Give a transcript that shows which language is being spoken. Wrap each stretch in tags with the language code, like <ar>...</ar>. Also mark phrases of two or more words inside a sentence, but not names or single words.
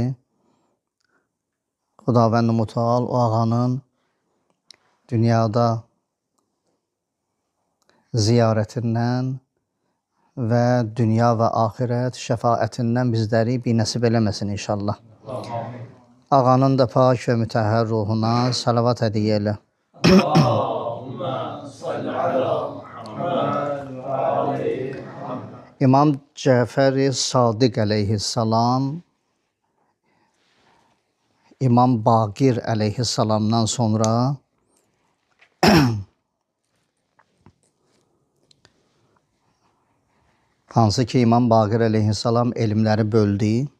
<az>Xudavənd-i Müteal o ağanın dünyada ziyarətindən və dünya və axirət şəfaətindən bizləri binəsib eləməsin inşallah. Ağanın da pak və mütəhhər ruhuna salavat hədiyyə elə.</az> <ar>اللهم صل على محمد وآل محمد.</ar> <az>İmam Cəfəri Sadiq əleyhissalam İmam Baqir əleyhissalamdan sonra hansı ki İmam Baqir əleyhissalam elmləri böldü.</az>